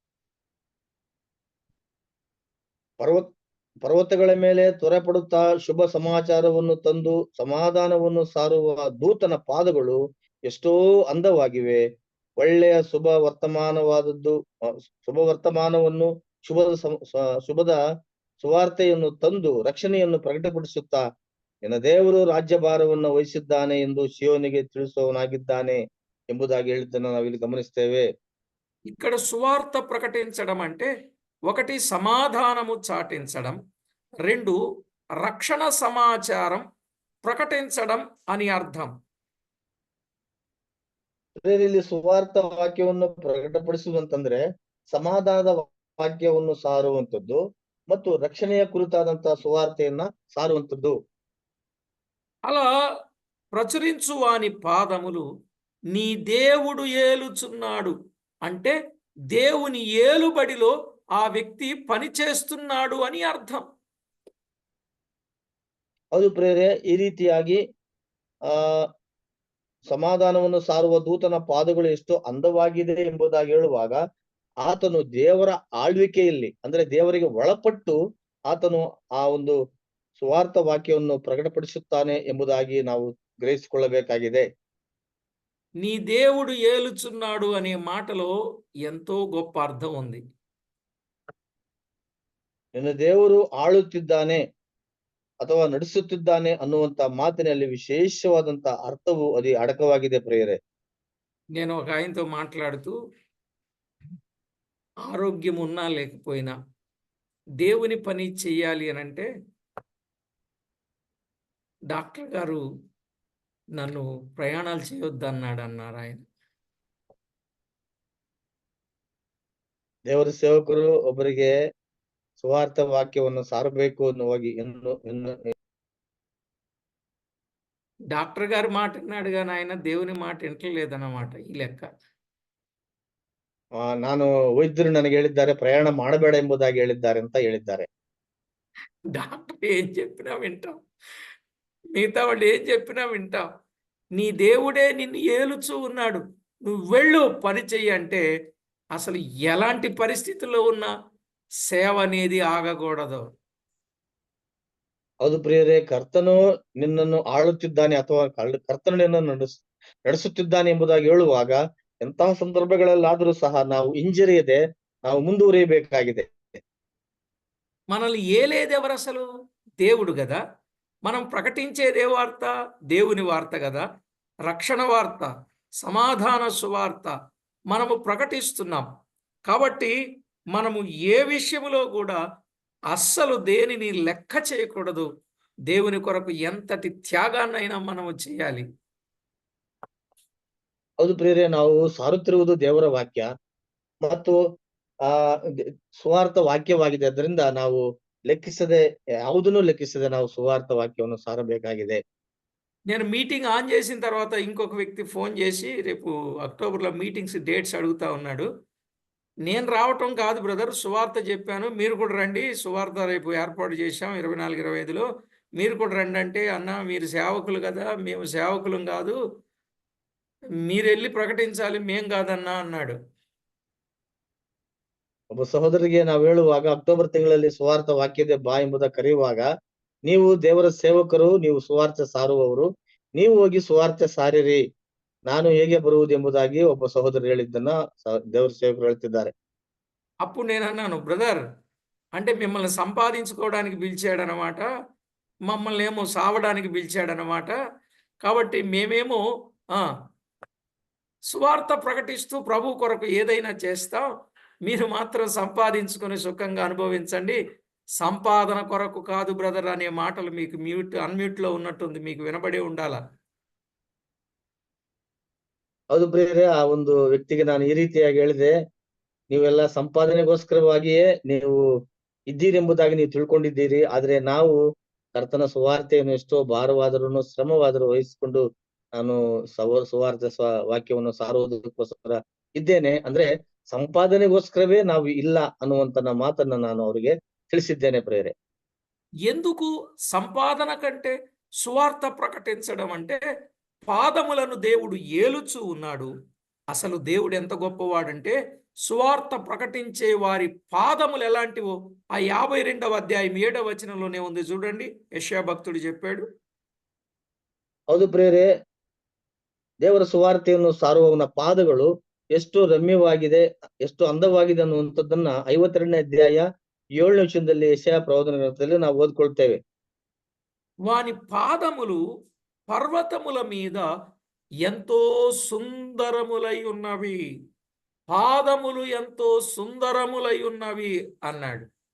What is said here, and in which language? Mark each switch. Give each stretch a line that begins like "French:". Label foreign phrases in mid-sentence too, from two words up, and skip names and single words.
Kannada: ಪರ್ವತಗಳ ಮೇಲೆ ತ್ವರೆಪಡುತ್ತಾ ಶುಭ ಸಮಾಚಾರವನ್ನು ತಂದು ಸಮಾಧಾನವನ್ನು ಸಾರುವ ದೂತನ ಪಾದಗಳು ಎಷ್ಟೋ ಅಂದವಾಗಿವೆ. ಒಳ್ಳೆಯ ಶುಭ ವರ್ತಮಾನವನ್ನು ಶುಭದ ಸುವಾರ್ತೆಯನ್ನು ತಂದು ರಕ್ಷಣೆಯನ್ನು ಪ್ರಕಟಪಡಿಸುತ್ತಾ ನಿನ್ನ ದೇವರು ರಾಜ್ಯಭಾರವನ್ನು ವಹಿಸಿದ್ದಾನೆ ಎಂದು ಸಿಯೋನಿಗೆ ತಿಳಿಸುವವನಾಗಿದ್ದಾನೆ ಎಂಬುದಾಗಿ ಹೇಳಿದ್ದನ್ನು ನಾವಿಲ್ಲಿ ಗಮನಿಸ್ತೇವೆ.
Telugu: ఇక్కడ సువార్త ప్రకటించడం అంటే ఒకటి సమాధానము చాటించడం, రెండు రక్షణ సమాచారం ప్రకటించడం అని అర్థం.
Kannada: ಇಲ್ಲಿ ಸುವಾರ್ಥ ವಾಕ್ಯವನ್ನು ಪ್ರಕಟಪಡಿಸುವಂತಂದ್ರೆ ಸಮಾಧಾನದ ವಾಕ್ಯವನ್ನು ಸಾರುವಂತದ್ದು ಮತ್ತು ರಕ್ಷಣೆಯ ಕುರಿತಾದಂತಹ ಸುವಾರ್ತೆಯನ್ನ ಸಾರುವಂತದ್ದು.
Telugu: అలా ప్రచురించు వాని పాదములు నీ దేవుడు ఏలుచున్నాడు అంటే దేవుని ఏలుబడిలో ఆ వ్యక్తి పని చేస్తున్నాడు అని అర్థం.
Kannada: ಹೌದು ಪ್ರೇರೆ, ಈ ರೀತಿಯಾಗಿ ಆ ಸಮಾಧಾನವನ್ನು ಸಾರುವ ದೂತನ ಪಾದಗಳು ಎಷ್ಟು ಅಂದವಾಗಿದೆ ಎಂಬುದಾಗಿ ಹೇಳುವಾಗ, ಆತನು ದೇವರ ಆಳ್ವಿಕೆಯಲ್ಲಿ ಅಂದ್ರೆ ದೇವರಿಗೆ ಒಳಪಟ್ಟು ಆತನು ಆ ಒಂದು ಸುವಾರ್ಥ ವಾಕ್ಯವನ್ನು ಪ್ರಕಟಪಡಿಸುತ್ತಾನೆ ಎಂಬುದಾಗಿ ನಾವು ಗ್ರಹಿಸಿಕೊಳ್ಳಬೇಕಾಗಿದೆ.
Telugu: నీ దేవుడు ఏలుచున్నాడు అనే మాటలో ఎంతో గొప్ప అర్థం ఉంది.
Kannada: ನಿನ್ನ ದೇವರು ಆಳುತ್ತಿದ್ದಾನೆ ಅಥವಾ ನಡೆಸುತ್ತಿದ್ದಾನೆ ಅನ್ನುವಂತ ಮಾತಿನಲ್ಲಿ ವಿಶೇಷವಾದಂತ ಅರ್ಥವು ಅದು ಅಡಕವಾಗಿದೆ ಪ್ರಿಯರೇ.
Telugu: నేను ఒక ఆయనతో మాట్లాడుతూ ఆరోగ్యం ఉన్నా లేకపోయినా దేవుని పని చెయ్యాలి అని అంటే డాక్టర్ గారు నన్ను ప్రయాణాలు చేయొద్దన్నాడు అన్నారు ఆయన.
Kannada: ದೇವರ ಸೇವಕರು ಒಬ್ಬರಿಗೆ ಸುವಾರ್ಥ ವಾಕ್ಯವನ್ನು ಸಾರಬೇಕು ಅನ್ನುವಾಗಿ
Telugu: డాక్టర్ గారి మాట విన్నాడు కానీ ఆయన దేవుని మాట వింటలేదన్నమాట ఈ లెక్క.
Kannada: ನಾನು ವೈದ್ಯರು ನನಗೆ ಹೇಳಿದ್ದಾರೆ ಪ್ರಯಾಣ ಮಾಡಬೇಡ ಎಂಬುದಾಗಿ ಹೇಳಿದ್ದಾರೆ ಅಂತ ಹೇಳಿದ್ದಾರೆ.
Telugu: డాక్టర్ ఏం చెప్పినా వింటాం, మిగతా వాళ్ళు ఏం చెప్పినా వింటాం. నీ దేవుడే నిన్ను ఏలుచూ ఉన్నాడు, నువ్వు వెళ్ళు పని చెయ్యి అంటే అసలు ఎలాంటి పరిస్థితుల్లో ఉన్నా సేవ అనేది ఆగకూడదు.
Kannada: ಹೌದು ಪ್ರಿಯರೇ, ಕರ್ತನು ನಿನ್ನನ್ನು ಆಳುತ್ತಿದ್ದಾನೆ ಅಥವಾ ಕರ್ತನು ನಿನ್ನನ್ನು ನಡೆಸುತ್ತಿದ್ದಾನೆ ಎಂಬುದಾಗಿ ಹೇಳುವಾಗ ಎಂತಹ ಸಂದರ್ಭಗಳಲ್ಲಾದರೂ ಸಹ ನಾವು ಹಿಂಜರಿಯದೆ ನಾವು ಮುಂದುವರಿಯಬೇಕಾಗಿದೆ.
Telugu: మనల్ని ఏలేది ఎవరు అసలు? దేవుడు కదా. మనం ప్రకటించేదే వార్త, దేవుని వార్త కదా. రక్షణ వార్త, సమాధాన సువార్త మనము ప్రకటిస్తున్నాం. కాబట్టి మనము ఏ విషయములో కూడా అస్సలు దేనిని లెక్క చేయకూడదు. దేవుని కొరకు ఎంతటి త్యాగాన్నైనా మనము చేయాలి.
Kannada: ಹೌದು ಪ್ರಿಯರೇ, ನಾವು ಸಾರುತ್ತಿರುವುದು ದೇವರ ವಾಕ್ಯ ಮತ್ತು ಆ ಸುವಾರ್ಥ ವಾಕ್ಯವಾಗಿದೆ. ಅದರಿಂದ ನಾವು ಯಾವುದನ್ನು ಲೆಕ್ಕಿಸದೆ ನಾವು ಸುವಾರ್ಥ ವಾಕ್ಯವನ್ನು ಸಾರಬೇಕಾಗಿದೆ.
Telugu: నేను
English: meeting on
Telugu: చేసిన తర్వాత ఇంకొక వ్యక్తి ఫోన్ చేసి రేపు అక్టోబర్లో
English: meetings dates
Telugu: అడుగుతా ఉన్నాడు. నేను రావటం కాదు బ్రదర్, సువార్త చెప్పాను, మీరు కూడా రండి, సువార్త రేపు ఏర్పాటు చేశాం 24-25లో, మీరు కూడా రండి అంటే, అన్న మీరు సేవకులు కదా, మేము సేవకులం కాదు, మీరు వెళ్ళి ప్రకటించాలి, మేం కాదన్నా అన్నాడు.
Kannada: ಒಬ್ಬ ಸಹೋದರಿಗೆ ನಾವು ಹೇಳುವಾಗ ಅಕ್ಟೋಬರ್ ತಿಂಗಳಲ್ಲಿ ಸುವಾರ್ಥ ವಾಕ್ಯದ ಬಾ ಎಂಬುದಾಗಿ ಕರೆಯುವಾಗ, ನೀವು ದೇವರ ಸೇವಕರು, ನೀವು ಸುವಾರ್ಥ ಸಾರುವವರು, ನೀವು ಹೋಗಿ ಸುವಾರ್ಥ ಸಾರಿರಿ, ನಾನು ಹೇಗೆ ಬರುವುದು ಎಂಬುದಾಗಿ ಒಬ್ಬ ಸಹೋದರು ಹೇಳಿದ್ದನ್ನ ದೇವರ సేవకులు ಹೇಳ್ತಿದ್ದಾರೆ.
Telugu: అప్పుడు నేను అన్నాను, బ్రదర్ అంటే మిమ్మల్ని సంపాదించుకోవడానికి పిలిచాడనమాట, మమ్మల్ని ఏమో సావడానికి పిలిచాడనమాట. కాబట్టి మేమేమో సువార్త ప్రకటిస్తూ ప్రభు కొరకు ఏదైనా చేస్తాం, మీరు మాత్రం సంపాదించుకొని సుఖంగా అనుభవించండి, సంపాదన కొరకు కాదు బ్రదర్ అనే మాటలు మీకు అన్మ్యూట్లో ఉన్నట్టుంది, మీకు వినబడే ఉండాల.
Kannada: ಹೌದು ಪ್ರಿಯರೇ, ಆ ಒಂದು ವ್ಯಕ್ತಿಗೆ ನಾನು ಈ ರೀತಿಯಾಗಿ ಹೇಳಿದೆ, ನೀವೆಲ್ಲ ಸಂಪಾದನೆಗೋಸ್ಕರವಾಗಿಯೇ ನೀವು ಇದ್ದೀರಿ ಎಂಬುದಾಗಿ ನೀವು ತಿಳ್ಕೊಂಡಿದ್ದೀರಿ. ಆದ್ರೆ ನಾವು ಕರ್ತನ ಸುವಾರ್ತೆಯನ್ನು ಎಷ್ಟೋ ಭಾರವಾದರೂ ಶ್ರಮವಾದರೂ ವಹಿಸಿಕೊಂಡು ನಾನು ಸುವಾರ್ತೆ ವಾಕ್ಯವನ್ನು ಸಾರುವುದಕ್ಕೋಸ್ಕರ ಇದ್ದೇನೆ. ಅಂದ್ರೆ సంపాదನೆಗೋಸ್ಕರವೇ ನಾವು ಇಲ್ಲ ಅನ್ನುವಂತ ಮಾತನ್ನ ನಾನು ಅವರಿಗೆ ತಿಳಿಸಿದ್ದೇನೆ ప్రియరే.
Telugu: ఎందుకు సంపాదన కంటే సువార్త ప్రకటించడం అంటే పాదములను దేవుడు ఏలుచూ ఉన్నాడు. అసలు దేవుడు ఎంత గొప్పవాడంటే సువార్త ప్రకటించే వారి పాదములు ఎలాంటివో ఆ 52వ అధ్యాయం 7వ వచనంలోనే ఉంది చూడండి. యెషయా భక్తుడు చెప్పాడు.
Kannada: ಹೌದು ಪ್ರಿಯರೇ, ದೇವರ ಸುವಾರ್ತೆಯನ್ನು ಸಾರುವವನ ಪಾದಗಳು ಎಷ್ಟು ರಮ್ಯವಾಗಿದೆ, ಎಷ್ಟು ಅಂದವಾಗಿದೆ ಅನ್ನುವಂಥದ್ದನ್ನ 52ನೇ ಅಧ್ಯಾಯ 7ನೇ ವಚನದಲ್ಲಿ ಯೆಶಾಯ ಪ್ರವಾದನ ಗ್ರಂಥದಲ್ಲಿ ನಾವು ಓದ್ಕೊಳ್ತೇವೆ.
Telugu: వాని పాదములు పర్వతముల మీద ఎంతో సుందరములై ఉన్నవి, పాదములు ఎంతో సుందరములై ఉన్నవి అన్నాడు.